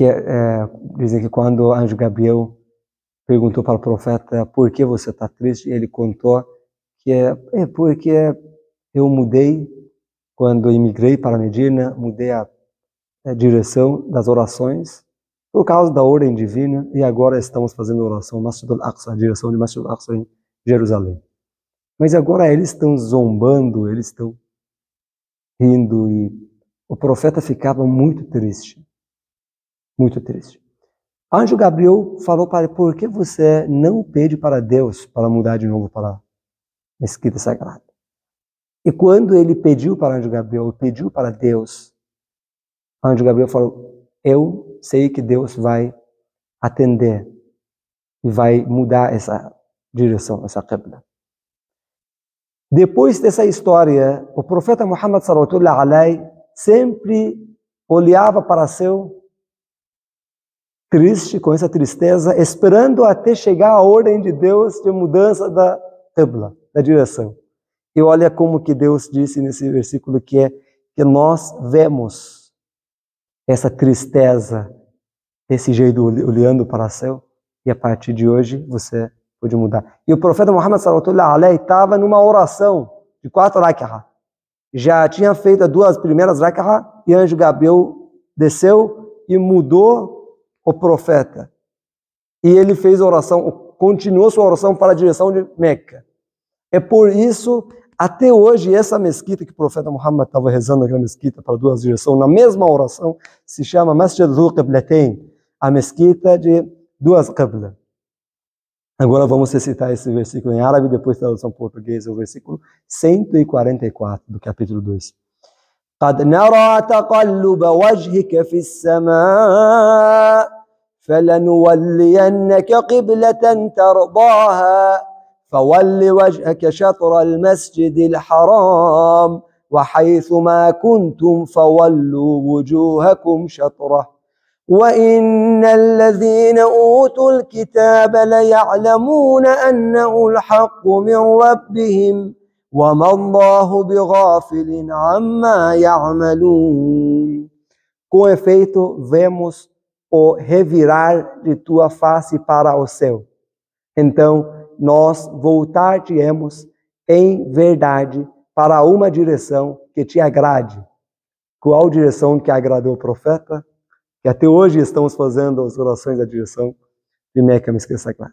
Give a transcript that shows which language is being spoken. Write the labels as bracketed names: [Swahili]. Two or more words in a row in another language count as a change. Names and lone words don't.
[Portuguese] dizem que quando o anjo Gabriel perguntou para o profeta por que você está triste, ele contou que é porque eu mudei, quando imigrei para Medina, mudei a direção das orações por causa da ordem divina, e agora estamos fazendo oração Masjid al-Aqsa, a direção de Masjid al-Aqsa em Jerusalém. Mas agora eles estão zombando, eles estão rindo, e o profeta ficava muito triste. Muito triste. Anjo Gabriel falou para ele: por que você não pede para Deus para mudar de novo para a mesquita sagrada? E quando ele pediu para Anjo Gabriel, pediu para Deus, Anjo Gabriel falou: eu sei que Deus vai atender e vai mudar essa direção, essa qibla. Depois dessa história, o profeta Muhammad [Arabic] صلى الله عليه [Portuguese] sempre olhava para seu triste, com essa tristeza, esperando até chegar a ordem de Deus de mudança da qibla, da direção. E olha como que Deus disse nesse versículo que nós vemos essa tristeza, desse jeito, olhando para o céu, e a partir de hoje você pode mudar. E o profeta Muhammad [Arabic] صلى الله عليه [Portuguese] estava numa oração de 4 rak'ah. Já tinha feito as 2 primeiras rak'ah, e anjo Gabriel desceu e mudou o profeta. E ele fez oração, continuou sua oração para a direção de Meca. É por isso, até hoje, essa mesquita que o profeta Muhammad estava rezando naquela mesquita para duas direções, na mesma oração, se chama Masjid Dhu Qiblatain, a mesquita de duas qiblas. Agora vamos recitar esse versículo em árabe, depois tradução portuguesa, o versículo 144 do capítulo 2. [Arabic] قد نرى تقلب وجهك في السماء فلنولينك قبلة ترضاها فول وجهك شطر المسجد الحرام وحيث ما كنتم فولوا وجوهكم شطره وإن الذين أوتوا الكتاب ليعلمون أنه الحق من ربهم وما الله بغافل عما يعملون. [Portuguese] Com efeito, vemos o revirar de tua face para o céu. Então, nós voltar-te-emos em verdade para uma direção que te agrade. Qual direção que agradou o profeta? Que até hoje estamos fazendo as orações da direção de Meca, me esqueça claro.